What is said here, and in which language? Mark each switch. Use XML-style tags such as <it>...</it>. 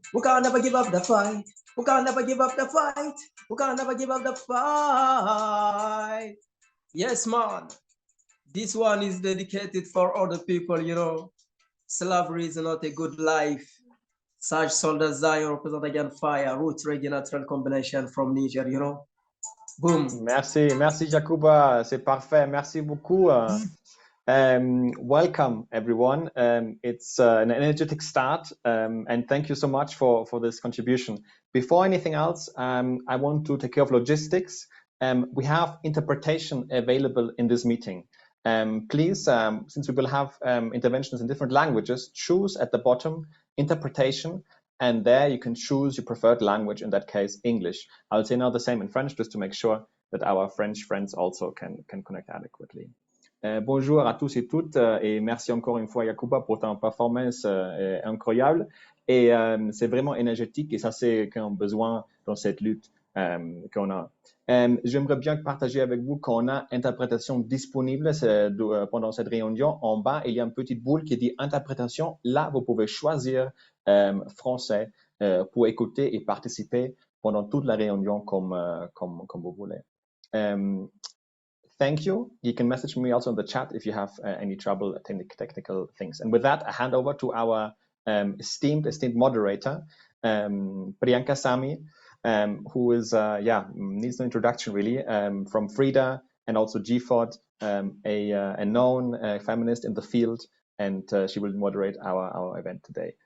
<en>We can never give up the fight. We can never give up the fight. We can never give up the fight. Yes, man. This one is dedicated for other people, you know. Slavery is not a good life. Such soldiers Zion represent again fire, roots, reggae, natural combination from Niger, you know. Boom.</en> <fr>Merci, merci Jakuba, c'est parfait. Merci beaucoup.</fr> <en>Welcome everyone. It's an energetic start, and thank you so much for this contribution. Before anything else, I want to take care of logistics. We have interpretation available in this meeting. Please, since we will have interventions in different languages, choose at the bottom interpretation, and there you can choose your preferred language, in that case English. I'll say now the same in French just to make sure that our French friends also can connect adequately.</en> <fr>Bonjour à tous et toutes et merci encore une fois Yakuba pour ta performance incroyable et c'est vraiment énergétique et ça c'est qu'on a besoin dans cette lutte qu'on a. J'aimerais bien partager avec vous qu'on a interprétation disponible pendant cette réunion. En bas, il y a une petite boule qui dit interprétation. Là, vous pouvez choisir français pour écouter et participer pendant toute la réunion comme vous voulez.</fr> <en>Thank you. You can message me also in the chat if you have any trouble, technical things. And with that, I hand over to our esteemed moderator, Priyanka Sami, who is, needs no introduction really, from Frida and also GFOD, a known feminist in the field, and she will moderate our event today.</en>